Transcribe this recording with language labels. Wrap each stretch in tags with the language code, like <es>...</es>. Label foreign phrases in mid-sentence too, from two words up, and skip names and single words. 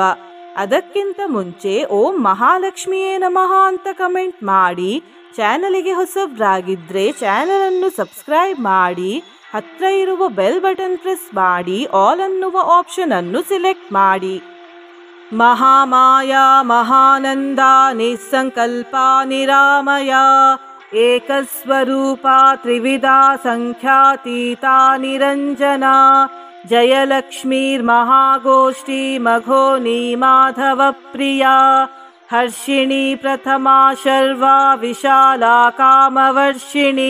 <kn>ಅದಕ್ಕಿಂತ ಮುಂಚೆ</kn> <sa>ಓಂ ಮಹಾಲಕ್ಷ್ಮಿಯೇ ನಮಃ</sa> <kn>ಅಂತ ಕಮೆಂಟ್ ಮಾಡಿ, ಚಾನಲಿಗೆ ಹೊಸಬ್ರಾಗಿದ್ರೆ ಚಾನಲ್ ಅನ್ನು ಸಬ್ಸ್ಕ್ರೈಬ್ ಮಾಡಿ, ಹತ್ರ ಇರುವ</kn> <en>bell button press</en> <kn>ಮಾಡಿ, ಆಲ್ ಅನ್ನುವ ಆಪ್ಷನ್ ಅನ್ನು ಸಿಲೆಕ್ಟ್ ಮಾಡಿ.</kn> <sa>ಮಹಾಮಾಯಾ ಮಹಾನಂದ ನಿಸ್ಸಂಕಲ್ಪ ನಿರಾಮಯ ಏಕಸ್ವರೂಪ ತ್ರಿವಿಧಾ ಸಂಖ್ಯಾತೀತಾ ನಿರಂಜನ ಜಯಲಕ್ಷ್ಮೀರ್ಮಹಾಗೋಷ್ಠಿ ಮಘೋನಿ ಮಾಧವ ಪ್ರಿಯಾ ಹರ್ಷಿಣಿ ಪ್ರಥಮಾ ಶರ್ವಾ ವಿಶಾಲಾ ಕಾಮವರ್ಷಿಣಿ.</sa>